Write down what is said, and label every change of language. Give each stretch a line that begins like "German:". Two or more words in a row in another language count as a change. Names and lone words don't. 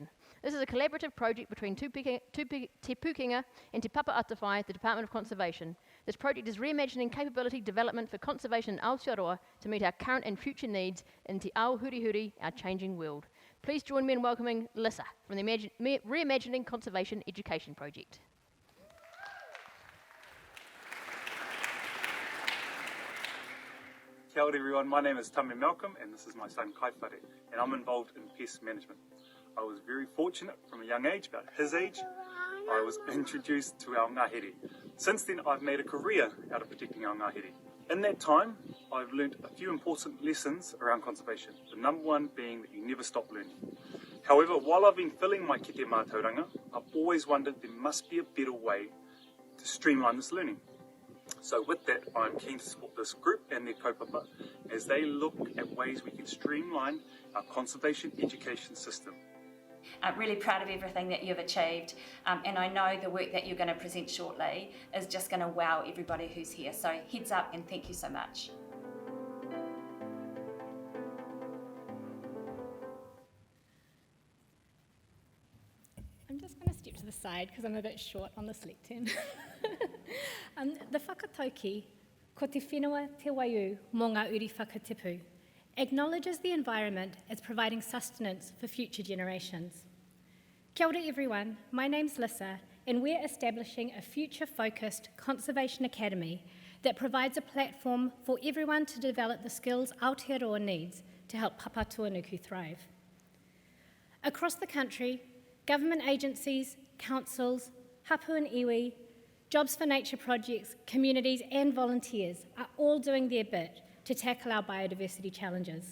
English: This is a collaborative project between Te Pūkenga and Te Papa Atawhai, the Department of Conservation. This project is reimagining capability development for conservation in Aotearoa to meet our current and future needs in
Māori: Te Ao Hurihuri,
English: our changing world. Please join me in welcoming Lissa from the Reimagining Conservation Education Project.
Māori: Kia ora
English: everyone, my name is Tame Malcolm and this is my son Kaiwhare and I'm involved in pest management. I was very fortunate from a young age, about his age, I was introduced to our ngahere. Since then I've made a career out of protecting our ngahere. In that time I've learned a few important lessons around conservation, the number one being that you never stop learning. However, while I've been filling my
Māori: kete mātauranga,
English: I've always wondered there must be a better way to streamline this learning. So with that, I'm keen to support this group and their kaupapa as they look at ways we can streamline our conservation education system. I'm really proud of everything that you've achieved, and I know the work that you're going to present shortly is just going to wow everybody who's here. So heads up and thank you so much. I'm just going to step to the side because I'm a bit short on this lectern.
Māori: The whakatauki, ko te whenua te waiu mō ngā uri whakatipu,
English: acknowledges the environment as providing sustenance for future generations.
Māori: Kia ora
English: everyone, my name's Lissa and we're establishing a future-focused conservation academy that provides a platform for everyone to develop the skills Aotearoa needs to help Papa Tuanuku thrive. Across the country, government agencies, councils, hapu and iwi, Jobs for Nature projects, communities and volunteers are all doing their bit to tackle our biodiversity challenges.